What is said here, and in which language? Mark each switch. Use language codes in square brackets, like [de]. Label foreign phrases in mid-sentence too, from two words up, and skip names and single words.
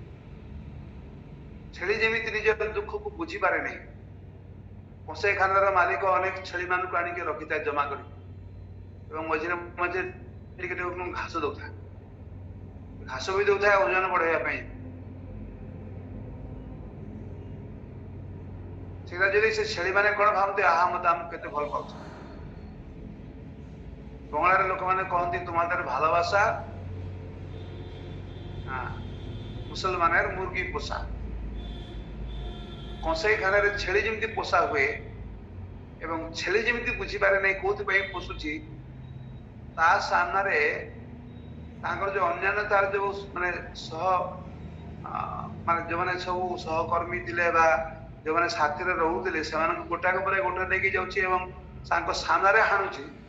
[or] ଛେଳି ଯେମିତି ନିଜର ଦୁଃଖକୁ ବୁଝିପାରେ ନାହିଁ, କଂସେଇଖାନାର ମାଲିକ ଅନେକ ଛେଳି ମାନଙ୍କୁ ଆଣିକି ରଖିଥାଏ ଜମା କରି, ଏବଂ ମଝିରେ ମଝିରେ ଟିକେ ଟିକେ ଘାସ ଦଉଥାଏ, ଘାସ ବି ଦଉଥାଏ ଓଜନ ବଢେଇବା ପାଇଁ। ସେଟା ଯଦି ସେ ଛେଳି ମାନେ କଣ ଭାବନ୍ତି, ଆହା ମତେ ଆମକୁ କେତେ ଭଲ ପାଉଛି। ବଙ୍ଗଳାରେ ଲୋକମାନେ କହନ୍ତି [bn] তোমাদের ভালোবাসা মুসলমানের মুরগি পোষা। [or] କଂସେଇଖାନାରେ ଛେଳି ଯେମିତି ପୋଷା ହୁଏ ଏବଂ ଛେଳି ଯେମିତି ବୁଝିପାରେ ନାହିଁ କୋଉଥିପାଇଁ ପୋଷୁଛି, ତା ସାମ୍ନାରେ ତାଙ୍କର ଯୋଉ ଅନ୍ୟାନ୍ୟ ତାର ଯୋଉ ମାନେ ମାନେ ଯୋଉମାନେ ସବୁ ସହକର୍ମୀ ଥିଲେ ବା ଯୋଉମାନେ ସାଥିରେ ରହୁଥିଲେ, ସେମାନଙ୍କୁ ଗୋଟାକ ପରେ ଗୋଟେ ନେଇକି ଯାଉଛି ଏବଂ ତାଙ୍କ ସାମ୍ନାରେ ହାଣୁଛି।